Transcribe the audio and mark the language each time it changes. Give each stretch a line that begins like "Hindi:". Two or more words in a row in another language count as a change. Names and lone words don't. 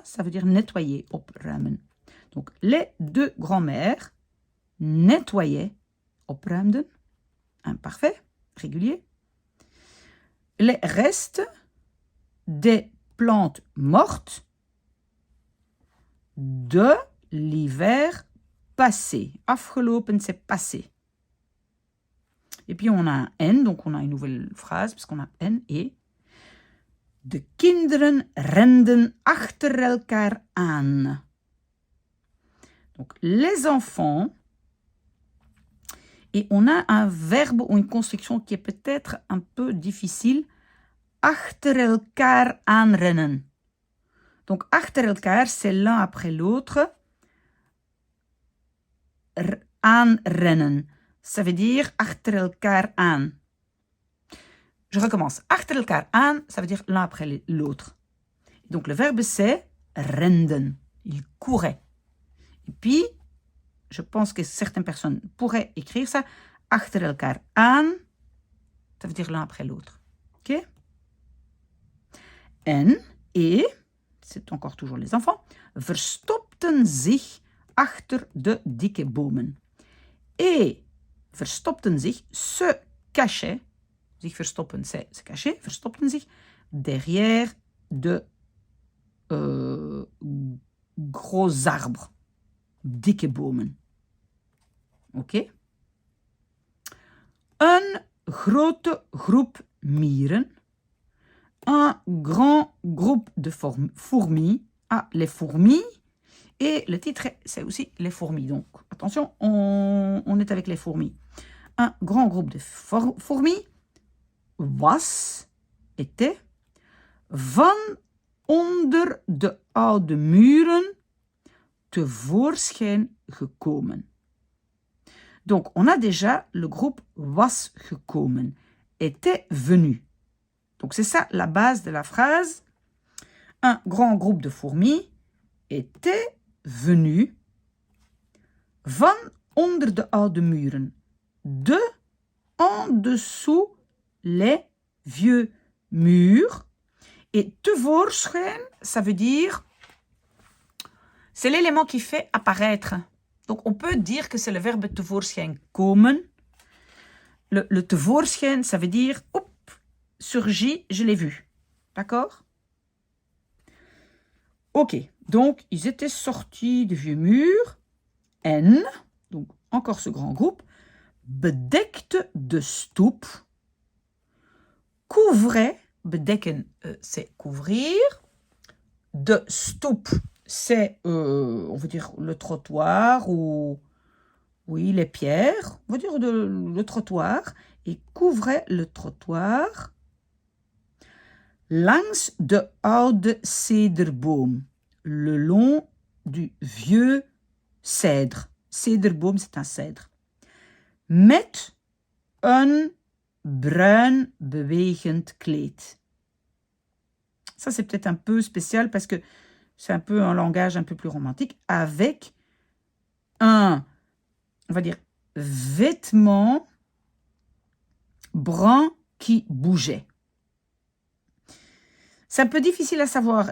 French: Ça veut dire nettoyer, opruimen. Donc, les deux grands-mères nettoyaient, opruimden, imparfait, régulier, les restes des plantes mortes de l'hiver passé. Afgelopen, c'est passé. Et puis on a un N, donc on a une nouvelle phrase, parce qu'on a N et
Dutch: de kinderen renden achter elkaar aan.
French: Donc les enfants, et on a un verbe ou une construction qui est peut-être un peu difficile,
Dutch: achter elkaar aanrennen. Donc achter elkaar,
French: c'est l'un après l'autre. Aanrennen, ça veut dire
Dutch: achter elkaar aan.
French: Je recommence.
Dutch: Achter elkaar aan,
French: ça veut dire l'un après l'autre. Donc le verbe c'est renden. Il courait. Et puis, je pense que certaines personnes pourraient écrire ça.
Dutch: Achter elkaar aan,
French: ça veut dire l'un après l'autre. Ok? Et, c'est encore toujours les enfants,
Dutch: verstopten zich achter de dikke bomen. Et verstopten zich,
French: se cachaient,
Dutch: zich verstoppen,
French: c'est se cacher,
Dutch: verstopten zich
French: derrière de gros arbres,
Dutch: dikke bomen. Ok? Een grote groep mieren,
French: un grand groupe de fourmis. Ah, les fourmis. Et le titre, c'est aussi les fourmis. Donc, attention, on est avec les fourmis. Un grand groupe de fourmis was, était,
Dutch: van onder de oude muren tevoorschijn gekomen.
French: Donc, on a déjà le groupe
Dutch: was gekomen,
French: était venu. Donc, c'est ça la base de la phrase. Un grand groupe de fourmis était venu
Dutch: van onder de oude muren,
French: de en dessous les vieux murs. Et tevoorschijn, ça veut dire, c'est l'élément qui fait apparaître. Donc, on peut dire que c'est le verbe tevoorschijn komen. Le tevoorschijn, ça veut dire, hop, surgit, je l'ai vu. D'accord? Ok, donc ils étaient sortis du vieux mur. En, donc encore ce grand groupe,
Dutch: bedekte de stoep, couvrait, bedekken,
French: c'est couvrir,
Dutch: de stoep,
French: c'est, on veut dire, le trottoir ou, oui, les pierres, on veut dire le trottoir, et couvrait le trottoir
Dutch: langs de oude cederboom,
French: le long du vieux cèdre. Cederboom, c'est un cèdre.
Dutch: Met een bruin bewegend kleed.
French: Ça, c'est peut-être un peu spécial parce que c'est un peu un langage un peu plus romantique. Avec un, on va dire, vêtement brun qui bougeait. C'est un peu difficile à savoir.